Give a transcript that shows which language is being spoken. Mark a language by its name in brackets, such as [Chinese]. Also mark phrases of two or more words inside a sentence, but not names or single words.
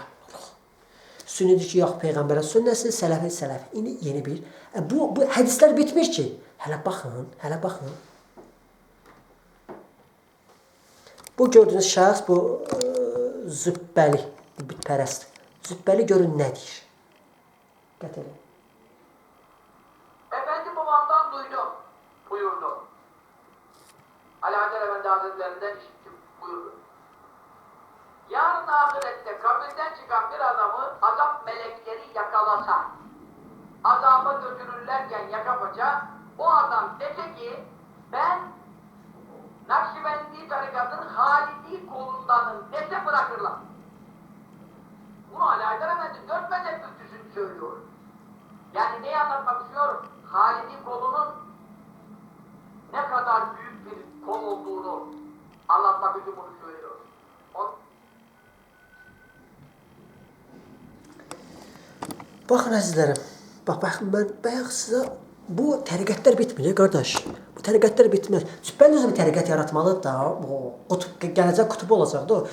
[Azerbaijani] Sünni deyir ki, yox, Peyğəmbərə sünnəsi, sələfi, sələfi. İndi yeni bir. Bu hədislər bitmir ki. Hələ baxın. Bu gördüyünüz şəxs, bu zübbəli, bütpərəst. Zübbəli görün nə deyir? Qət edin. [Turkish] Efendi babamdan duydum, buyurdu. Ali Hacer Efendi Hazretlerinden işittim, buyurdu. Yarın ahirette kabirden çıkan bir adamı azap melekleri yakalasa, azaba götürürlerken yaka paça, o adam dese ki, ben Nakşibendi tarikatın Halidi kolundanım dese bırakırlar. Bunu Ali Hacer Efendi 4 mezhep müftüsünü söylüyor. Yani neyi anlatmak istiyorum? Halidi kolunun ne kadar büyük bir kol olduğunu anlatmak için bunu söylüyor. [Azerbaijani] Baxın əzizlərim, baxın mən bayaq sizə bu təriqətlər bitmir, qardaş. Bu təriqətlər bitmir. Cübbən özü bir təriqət yaratmalıdır da, gələcək qutubu olacaq da.